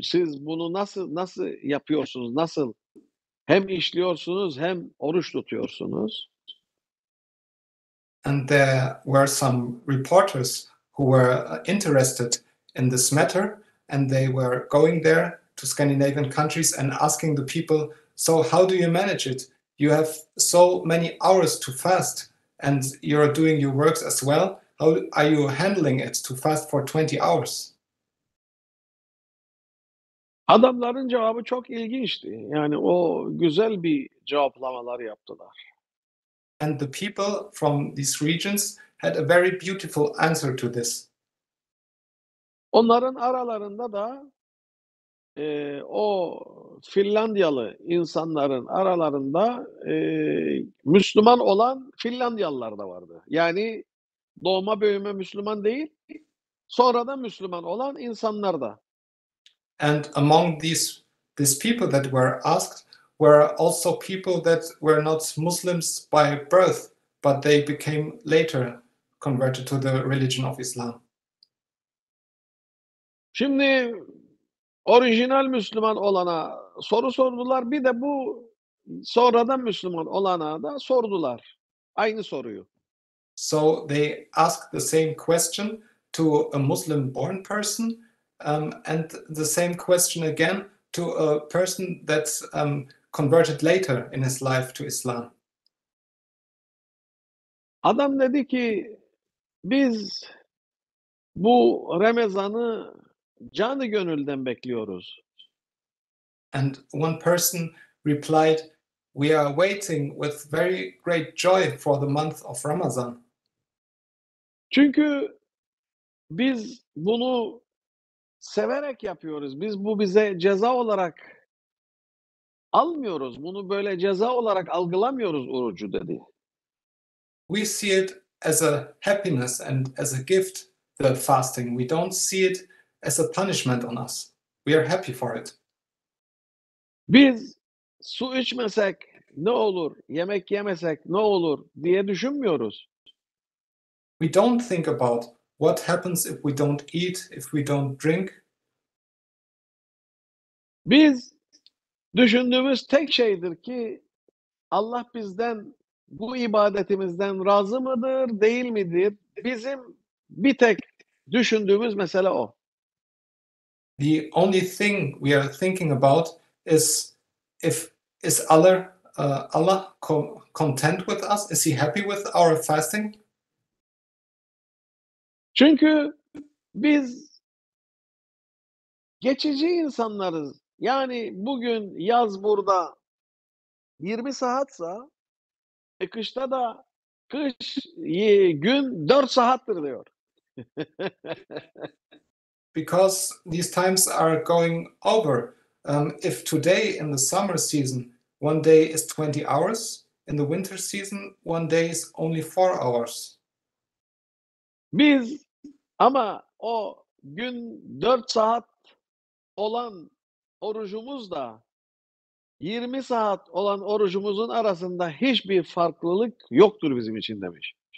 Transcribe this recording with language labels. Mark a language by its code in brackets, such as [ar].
[tr] Siz bunu nasıl yapıyorsunuz? Nasıl hem işliyorsunuz hem oruç tutuyorsunuz? [en] And there were some reporters who were interested in this matter, and they were going there to Scandinavian countries and asking the people, so how do you manage it? You have so many hours to fast, and you're doing your works as well. How are you handling it to fast for 20 hours? [tr] Adamların cevabı çok ilginçti. Yani o güzel bir cevaplamalar yaptılar. [en] And the people from these regions had a very beautiful answer to this. [tr] Onların aralarında da o Finlandiyalı insanların aralarında Müslüman olan Finlandiyalılar da vardı. Yani doğma büyüme Müslüman değil, sonradan Müslüman olan insanlar da. [en] And among these people that were asked were also people that were not Muslims by birth, but they became later converted to the religion of Islam. [tr] Şimdi orijinal Müslüman olana soru sordular. Bir de bu sonradan Müslüman olana da sordular. Aynı soruyu. [en] So they asked the same question to a Muslim born person, and the same question again to a person that converted later in his life to Islam. [tr] Adam dedi ki biz bu Ramazan'ı canı gönülden bekliyoruz. [en] And one person replied, "We are waiting with very great joy for the month of Ramadan. [tr] Çünkü biz bunu severek yapıyoruz. Biz bu bize ceza olarak almıyoruz. Bunu böyle ceza olarak algılamıyoruz orucu dedi. [en] We see it as a happiness and as a gift, the fasting. We don't see it as a punishment on us. We are happy for it. [tr] Biz su içmesek ne olur, yemek yemesek ne olur diye düşünmüyoruz. [en] We don't think about what happens if we don't eat, if we don't drink. [tr] Biz düşündüğümüz tek şeydir ki Allah bizden bu ibadetimizden razı mıdır, değil midir? Bizim bir tek düşündüğümüz mesele o. [en] The only thing we are thinking about is is Allah content with us? Is He happy with our fasting? [tr] Çünkü biz geçici insanlarız. Yani bugün yaz burada 20 saatsa kışta da gün 4 saattir diyor. [en] Because these times are going over. If today in the summer season, one day is 20 hours, in the winter season, one day is only 4 hours. [tr] Biz ama o gün 4 saat olan orucumuzla 20 saat olan orucumuzun arasında hiçbir farklılık yoktur bizim için demiş.